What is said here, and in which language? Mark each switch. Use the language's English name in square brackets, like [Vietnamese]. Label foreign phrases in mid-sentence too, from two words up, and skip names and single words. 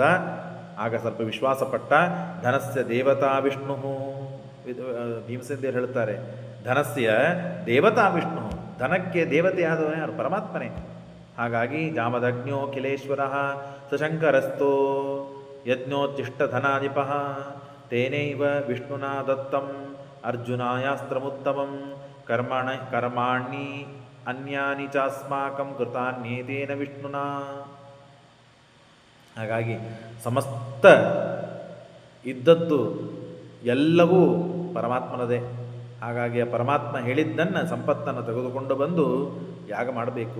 [Kannada] ಆಗ ಸ್ವಲ್ಪ ವಿಶ್ವಾಸಪಟ್ಟ. [Sanskrit] ಧನಸ್ಯ ದೇವತಾ ವಿಷ್ಣು. [Kannada] ಭೀಮಸೇಂದ್ರರು ಹೇಳ್ತಾರೆ, [Sanskrit] ಧನಸ್ಯ ದೇವತಾ ವಿಷ್ಣು. [Kannada] ಧನಕ್ಕೆ ದೇವತೆಯಾದವನೇ ಯಾರು? ಪರಮಾತ್ಮನೇ. ಹಾಗಾಗಿ [Sanskrit] ಜಾಮದಗ್ನ್ಯೋ ಕಿಲೇಶ್ವರ ಸಶಂಕರಸ್ಥೋ ಯಜ್ಞೋಚ್ಚಿಷ್ಟ ಧನಾಧಿಪ ತೇನೈವ ವಿಷ್ಣುನಾ ದತ್ತಂ ಅರ್ಜುನಾಯಾಸ್ತ್ರಮುತ್ತಮಂ ಕರ್ಮಾಣಿ ಅನ್ಯಾನಿ ಚಾಸ್ಮಾಕಂ ಕೃತಾನ್ಯೇತೇನ ವಿಷ್ಣುನಾ. [Kannada] ಹಾಗಾಗಿ ಸಮಸ್ತ ಇದ್ದದ್ದು ಎಲ್ಲವೂ ಪರಮಾತ್ಮನದೇ. ಹಾಗಾಗಿ ಆ ಪರಮಾತ್ಮ ಹೇಳಿದ್ದನ್ನು, ಸಂಪತ್ತನ್ನು ತೆಗೆದುಕೊಂಡು ಬಂದು ಯಾಗ ಮಾಡಬೇಕು.